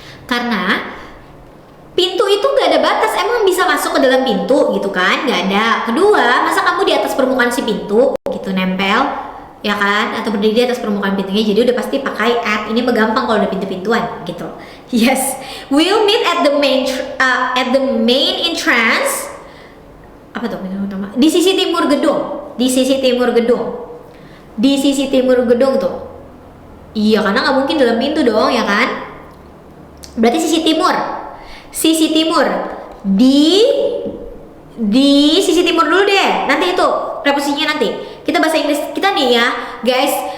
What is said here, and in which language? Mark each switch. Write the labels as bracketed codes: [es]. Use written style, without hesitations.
[id] Karena pintu itu nggak ada batas, emang bisa masuk ke dalam pintu gitu kan? Nggak ada. Kedua, masa kamu di atas permukaan si pintu gitu nempel, ya kan? Atau berdiri di atas permukaan pintunya, jadi udah pasti pakai at. Ini mah gampang kalau udah pintu-pintuan gitu. [en] Yes, we'll meet at the main entrance. [id] Apa tuh pintu utama? Di sisi timur gedung. Di sisi timur gedung. Di sisi timur gedung tuh. Iya, karena nggak mungkin dalam pintu dong, ya kan? Berarti sisi timur. Sisi timur. Di sisi timur dulu deh. Nanti itu preposisinya nanti. Kita bahasa Inggris kita nih ya, guys.